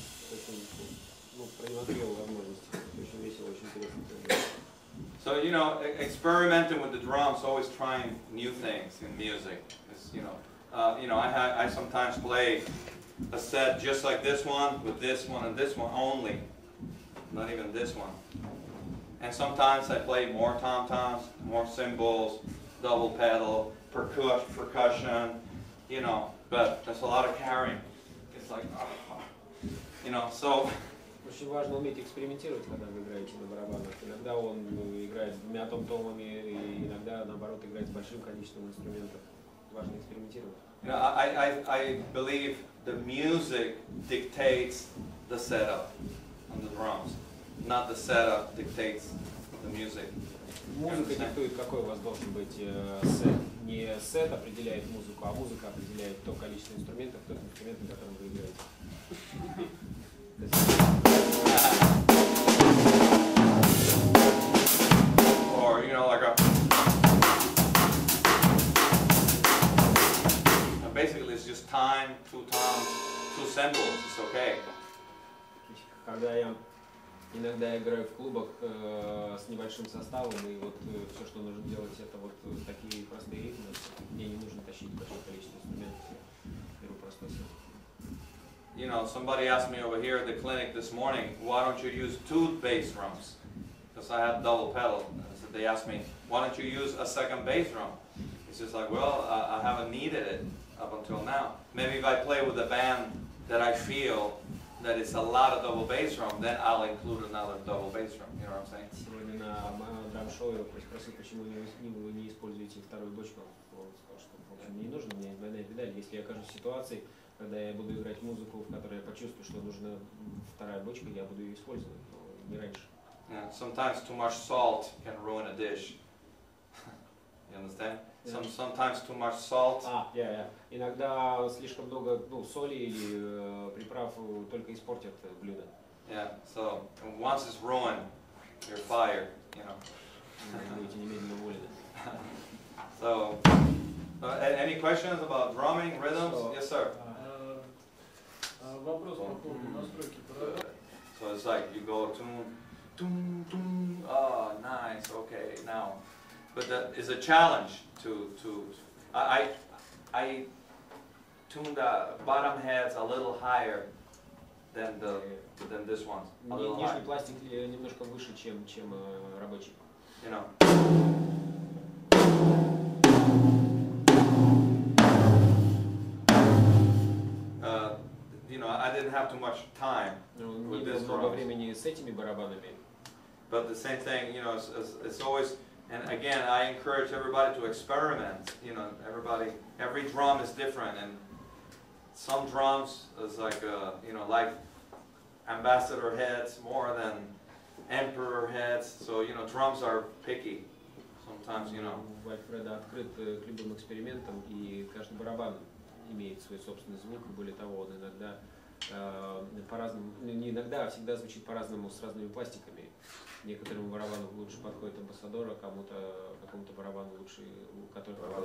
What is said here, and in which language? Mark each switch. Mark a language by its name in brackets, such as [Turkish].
[Russian] Очень, ну, продемонстрировал возможности. Очень весело, очень интересно. [English] So, you know, experimenting with the drums, always trying new things in music. It's, you know, I sometimes play a set just like this one, with this one and this one only. Not even this one. And sometimes I play more tom-toms, more cymbals, double pedal, percussion, you know, but there's a lot of carrying. It's like, you know, so. [Russian] Очень важно уметь экспериментировать, когда вы играете на барабанах. Иногда он играет с двумя том-томами, и иногда, наоборот, играет с большим количеством инструментов. Важно экспериментировать. [English] You know, I believe the music dictates the setup on the drums, not the setup dictates the music. [Russian] Музыка диктует, какой у вас должен быть сет. Не сет определяет музыку, а музыка определяет то количество инструментов, тот инструмент, на котором вы играете. [English] Or, you know, like basically it's just time, two toms, two cymbals, it's okay. [Russian] Когда я иногда играю в клубах с небольшим составом, и вот все, что нужно делать, это вот такие простые ритмы, мне не нужно тащить большое количество инструментов, я беру простой сет. [English] you know, somebody asked me over here at the clinic this morning, why don't you use 2 bass drums? Because I had double pedal. So they asked me, why don't you use a second bass drum? It's just like, well, I haven't needed it up until now. Maybe if I play with a band that I feel that it's a lot of double bass drum, then I'll include another double bass drum. You know what I'm saying? [Russian] Сегодня на драм-шоу я спросил, почему вы не используете вторую бочку. Он сказал, что в общем, не нужно мне двойная педаль. Если я окажусь в ситуации, когда я буду играть музыку, в которой я почувствую, что нужна вторая бочка, я буду ее использовать, но не раньше. [English] Yeah, sometimes too much salt can ruin a dish. You understand? Yeah. Sometimes too much salt. [Russian] Иногда слишком много соли или приправ только испортят блюдо. [English] Yeah, so once it's ruined, you're fired, you know. [Russian] Будете немедленно уволены. [English] So, any questions about drumming, rhythms? Yes, sir. [Russian] Вопрос по поводу настройки программы. [English] So it's like you go tune, oh, nice, okay, now. But that is a challenge I tune the bottom heads a little higher than this one. A little higher. [Russian] Нижний пластик немножко выше, чем рабочий. [English] You know. You know, I didn't have too much time with this [Russian] Много времени с этими барабанами. [English] But the same thing, you know, it's always, and again, I encourage everybody to experiment. You know, every drum is different, and some drums is like, you know, like ambassador heads more than emperor heads. So, you know, drums are picky sometimes, you know. [Russian] Walfredo открыт к любым экспериментам, и каждый барабан имеет свой собственный звук. Более того, он иногда по-разному, не иногда, а всегда звучит по-разному с разными пластиками. Некоторым барабану лучше подходит амбассадор, а какому-то барабану лучше, у которого